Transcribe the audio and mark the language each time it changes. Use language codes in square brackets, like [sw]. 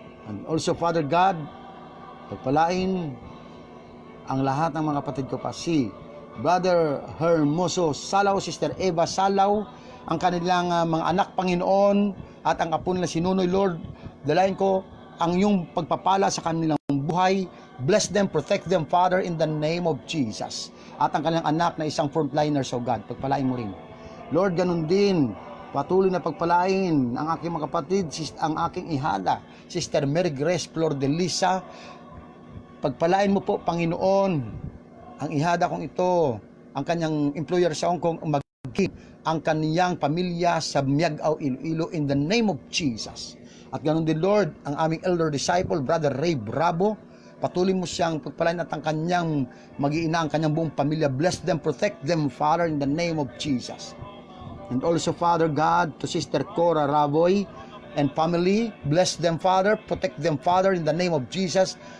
[en] And also, Father God, [tl] pagpalain ang lahat ng mga kapatid ko pa, si Brother Hermoso Salaw, Sister Eva Salaw, ang kanilang mga anak, Panginoon, at ang apo nila si Nunoy, Lord, dalayan ko ang iyong pagpapala sa kanilang buhay. [en] Bless them, protect them, Father, in the name of Jesus. [tl] At ang kanilang anak na isang frontliner, [en] so God, [tl] pagpalain mo rin. Lord, ganun din, patuloy na pagpalain ang aking mga kapatid, ang aking ihada, Sister Mary Grace Flor de Lisa, Pagpalain mo po, Panginoon, ang ihada kong ito, ang kanyang employer sa Hong Kong, maging ang kaniyang pamilya sa Miagao, Iloilo, [en] in the name of Jesus. [tl] At ganoon din, Lord, ang aming elder disciple, Brother Ray Bravo, patuloy mo siyang pagpalain at ang kanyang mag-iina, ang kanyang buong pamilya. [en] Bless them, protect them, Father, in the name of Jesus. And also, Father God, to Sister Cora Ravoy and family, bless them, Father, protect them, Father, in the name of Jesus.